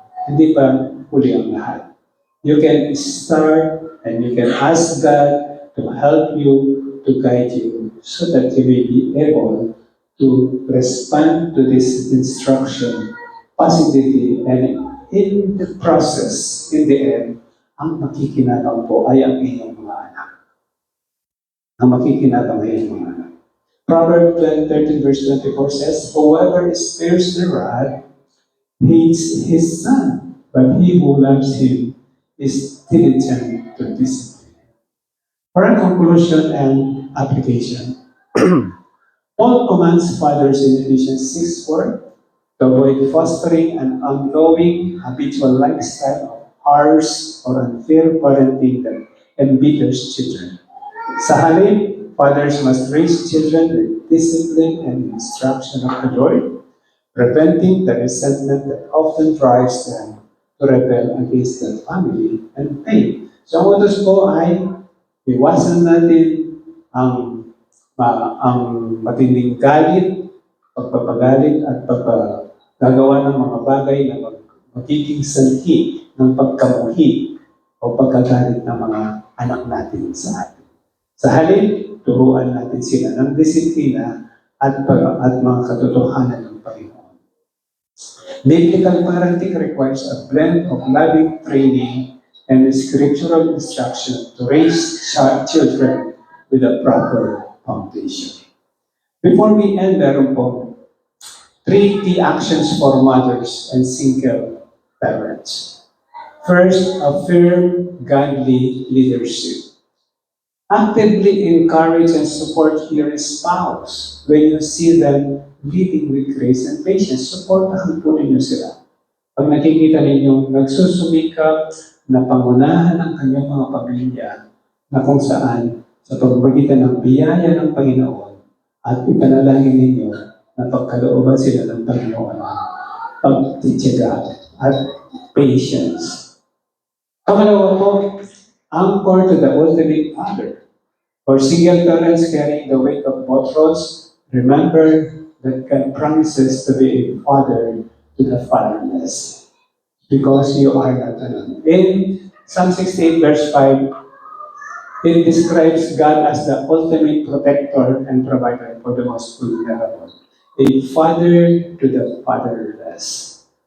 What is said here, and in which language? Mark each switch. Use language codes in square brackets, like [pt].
[tl] Hindi pa huli ang lahat. [en] You can start and you can ask God to help you, to guide you, so that you may be able to respond to this instruction positively, and in the process, in the end, [tl] ang makikinabang po ay ang inyong mga anak. Ang makikinabang ay ang mga anak. [en] Proverbs 13 verse 24 says, "Whoever spares the rod hates his son, but he who loves him is diligent to discipline." For a conclusion and application, Paul commands fathers in Ephesians 6:4 to avoid fostering an ongoing habitual lifestyle of harsh or unfair parenting that embitters children. [tl] Sa halip, [en] fathers must raise children with discipline and instruction of the Lord, preventing the resentment that often drives them to rebel against their family and faith. [tl] So ang utos po ay iwasan natin ang ang matinding galit, pagpapagalit at pagkagawa ng mga bagay na magiging sanhi ng pagkamuhi o pagkagalit ng mga anak natin sa atin. Sa halip, turuan natin sila ng disiplina at mga katotohanan ng Panginoon. [en] Biblical parenting requires a blend of loving training and scriptural instruction to raise children with a proper foundation. Before we end, [tl] meron po [en] 3 key actions for mothers and single parents. First, affirm godly leadership. Actively encourage and support your spouse when you see them leading with grace and patience. [tl] Supportahan po ninyo sila. Pag nakikita ninyo nagsusumikap na pangunahan ang kanyang mga pamilya na kung saan sa pagpagitan ng biyaya ng Panginoon at ipanalangin ninyo na pagkalooban sila ng Panginoon, pagtitiyaga at patience. Pangalawa po, [en] anchor to the ultimate father. For single parents carrying the weight of both roles, remember that God promises to be a father to the fatherless, because you are not alone. In Psalm 68 verse 5, it describes God as the ultimate protector and provider for the most vulnerable, a father to the fatherless.